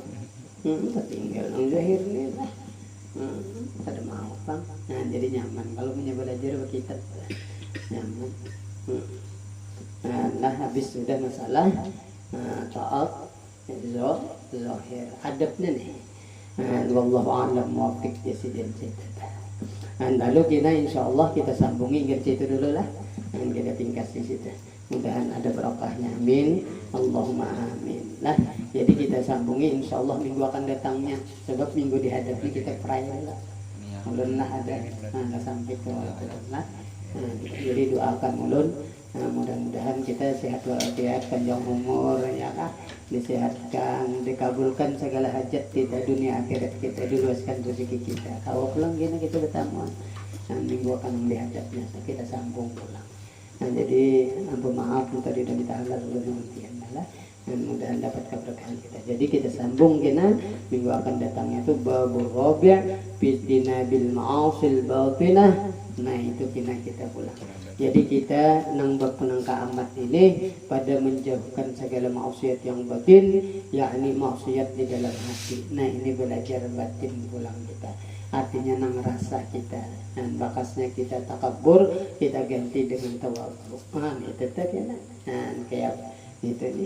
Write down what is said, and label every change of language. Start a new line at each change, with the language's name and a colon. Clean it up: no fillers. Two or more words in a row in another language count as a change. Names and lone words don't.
Banjar: Tinggal nang zahir ni lah. Kada mau bang. Nah, jadi nyaman kalau punya belajar kita nyaman. Nah, habis sudah masalah taat zahir adabnya nih.
Arabic: والله أعلم
Banjar: muwaffiq jasidin kita. Lalu kita insyaallah kita sambungi ngerti itu dulu lah. Dan kita tingkat di situ. Mudahan ada berkahnya. Amin.
Arabic: اللهم آمين.
Banjar: Nah, jadi kita sambungi insyaallah minggu akan datangnya. Sebab minggu dihadapi kita perayaan lah. Ulun lah ada. Nah, sampai ke lah. Jadi doakan ulun. Mudah-mudahan kita sehat walafiat, panjang umur ya kah, disehatkan, dikabulkan segala hajat kita dunia akhirat kita, diluaskan rezeki kita. Kalau pulang gini kita bertemu, minggu akan dihadapnya kita sambung pulang. Nah, jadi ampun maaf tadi dan ditahan ulun lah. Dan mudahan dapat keberkahan kita. Jadi kita sambung kena minggu akan datangnya itu
Arabic: باب الرابع فتنة بالمعاصي الباطنة.
Banjar: Nah itu kita pulang. Jadi kita nang berpenangka amat ini pada menjauhkan segala maksiat yang batin, yakni maksiat di dalam hati. Nah ini belajar batin pulang kita. Artinya nang rasa kita dan bakasnya kita takabur, kita ganti dengan tawadhu. Itu tadi nah kayak itu nih.